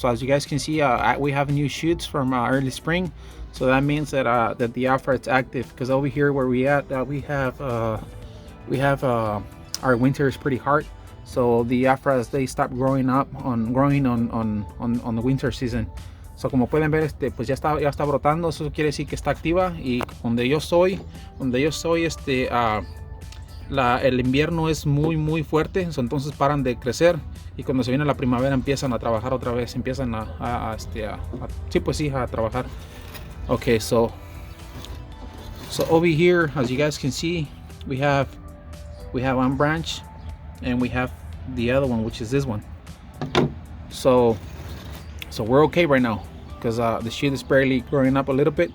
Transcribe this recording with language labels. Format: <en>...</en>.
<en>So as you guys can see, we have new shoots from early spring. So that means that the Afra is active, because over here where we at, we have our winter is pretty hard. So the Afras, they stop growing on the winter season.</en> <es>So como pueden ver, pues ya está brotando. Eso quiere decir que está activa, y donde yo soy el invierno es muy fuerte, entonces paran de crecer, y cuando se viene la primavera empiezan a trabajar otra vez, empiezan a trabajar.</es> <en>Okay, so over here, as you guys can see, we have one branch and we have the other one, which is this one. So we're okay right now, because the shoot is barely growing up a little bit.</en>